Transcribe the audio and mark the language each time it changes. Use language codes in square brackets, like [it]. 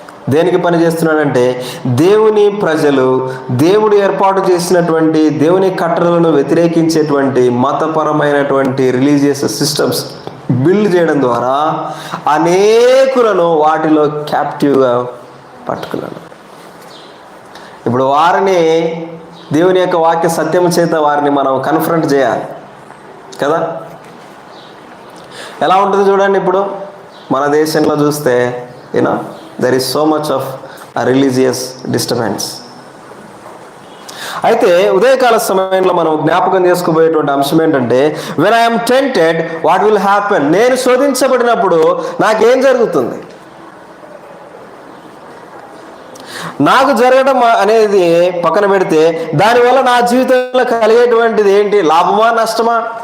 [te] దేనికి పని చేస్తున్నాడంటే దేవుని ప్రజలు దేవుడు ఏర్పాటు చేసినటువంటి దేవుని కట్టడలను వ్యతిరేకించేటువంటి మతపరమైనటువంటి రిలీజియస్ సిస్టమ్స్ బిల్డ్ చేయడం ద్వారా అనేకులను వాటిలో క్యాప్టివ్గా పట్టుకున్నాడు. ఇప్పుడు వారిని దేవుని యొక్క వాక్య సత్యం చేత వారిని మనం కన్ఫ్రంట్ చేయాలి కదా. ఎలా ఉంటుంది చూడండి. ఇప్పుడు మన దేశంలో చూస్తే [en] there is so much of a religious disturbance. [te] అయితే ఉదయకాల సమయంలో మనం జ్ఞాపకం చేసుకోబోయేటువంటి అంశం ఏంటంటే, [en] when I am tempted, what will happen? [te] నేను శోధించబడినప్పుడు నాకేం జరుగుతుంది? నాకు జరగడం అనేది పక్కన పెడితే దానివల్ల నా జీవితంలో కలిగేటువంటిది ఏంటి? లాభమా నష్టమా?